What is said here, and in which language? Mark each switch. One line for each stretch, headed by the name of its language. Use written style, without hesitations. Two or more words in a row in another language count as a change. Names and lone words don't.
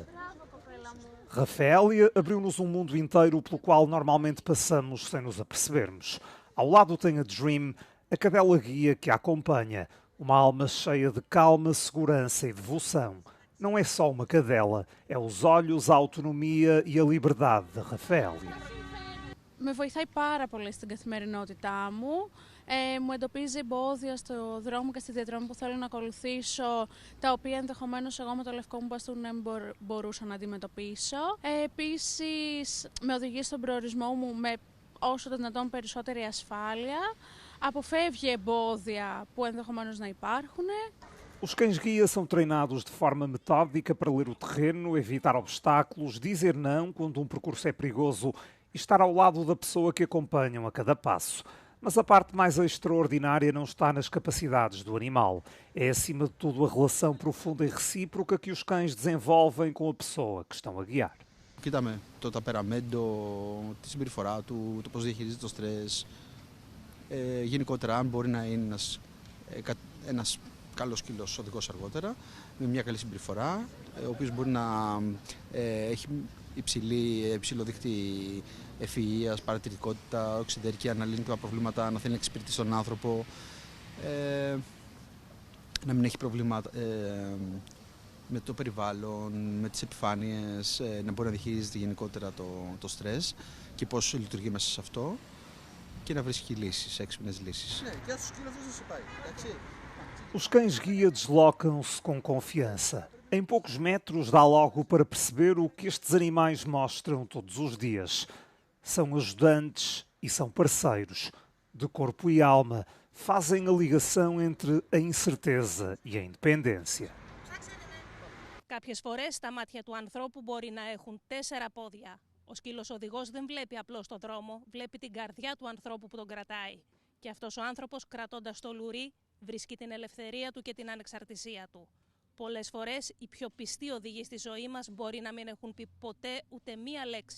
Portuguese: Rafaélia abriu-nos um mundo inteiro pelo qual normalmente passamos sem nos apercebermos. Ao lado tem a Dream, a cadela guia que a acompanha, uma alma cheia de calma, segurança e devoção. Não é só uma cadela, é os olhos, a autonomia e a liberdade de Rafaélia.
Greek: Με βοηθάει πάρα πολύ στην καθημερινότητά μου. Μου εντοπίζει εμπόδια στο δρόμο και στη διαδρομή που θέλω να ακολουθήσω, τα οποία ενδεχομένως εγώ με το λευκό μου μπαστούνι δεν μπορούσα να αντιμετωπίσω. Επίσης, με οδηγεί στον προορισμό μου με όσο το δυνατόν περισσότερη asfalha. Apofεύγει εμπόδια που ενδεχομένως να υπάρχουν.
Portuguese: Os cães-guia são treinados de forma metódica para ler o terreno, evitar obstáculos, dizer não quando um percurso é perigoso e estar ao lado da pessoa que acompanham a cada passo. Mas a parte mais extraordinária não está nas capacidades do animal. É, acima de tudo, a relação profunda e recíproca que os cães desenvolvem com a pessoa que estão a guiar.
Greek: Κοίταμε το ταπεραμέντο, τη συμπεριφορά του, το πώς διαχειρίζεται το στρες. Γενικότερα, αν μπορεί να είναι ένας καλός σκύλος οδηγός αργότερα, με μια καλή συμπεριφορά, ο οποίος μπορεί να έχει υψηλό δίκτυ ευφυΐας, παρατηρητικότητα, οξυδερκία, να λύνει τα προβλήματα, να θέλει να εξυπηρετήσει τον άνθρωπο, να μην έχει προβλήματα με το περιβάλλον, με τις επιφάνειες, να μπορεί να διαχειρίζεται γενικότερα το στρες και πώς λειτουργεί μέσα σε αυτό και να βρίσκει λύσεις, έξυπνες λύσεις. Ναι, και στους σκύλους δεν σου πάει, εντάξει.
Portuguese: Os cães-guia deslocam-se com confiança. Em poucos metros dá logo para perceber o que estes animais mostram todos os dias. São ajudantes e são parceiros, de corpo e alma, fazem a ligação entre a incerteza e a independência.
Greek: Κάποιες φορές τα μάτια του ανθρώπου μπορεί να έχουν 4 πόδια. Ο σκύλος οδηγός δεν βλέπει απλώς τον δρόμο, βλέπει την καρδιά του ανθρώπου που τον κρατάει. Και αυτός ο άνθρωπος, κρατώντας το λουρί, βρίσκει την ελευθερία του και την ανεξαρτησία του. Πολλές φορές οι πιο πιστοί οδηγοί στη ζωή μας μπορεί να μην έχουν πει ποτέ ούτε μία λέξη.